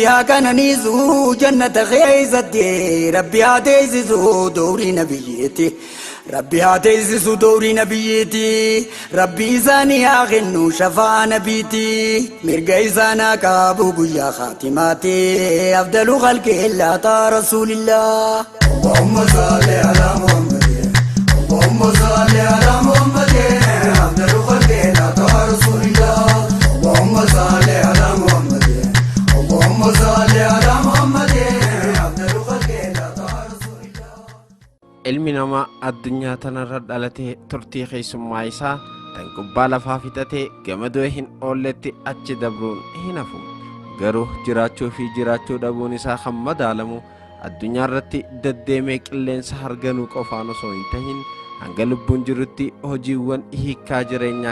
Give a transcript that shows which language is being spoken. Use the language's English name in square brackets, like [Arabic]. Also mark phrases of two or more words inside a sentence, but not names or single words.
[Oromo] haa kananiisu jannata keessatti Rabbi haa teessisu doorii nabiyyeetti Rabbi haa teessisu doorii nabiyyeetti Rabbi isaanii haa kennu shafaa nabiitti mirga isaan haa qabu guyyaa khaatimaatti [Arabic] أفضل خلق الله [Oromo] taa rasuulillah [Arabic] اللهم صل على محمد اللهم صل على محمد أفضل خلق الله رسول الله اللهم صل على محمد اللهم صل على محمد أفضل خلق الله رسول الله [Oromo] ilmi namaa addunyaa tanarra dhalatee turtii keessummaa isaa tan gubbaa lafaa fixatee gamadoo hin oolletti achi dabruun hin hafu garuu jiraachuu fi jiraachuu dhabuun isaa kan madaalamu addunyaa irratti deddeemee qilleensa harganuu qofaan osoo hin tahin hanga lubbuun jirutti hojiiwwan hiikaa jireenyaa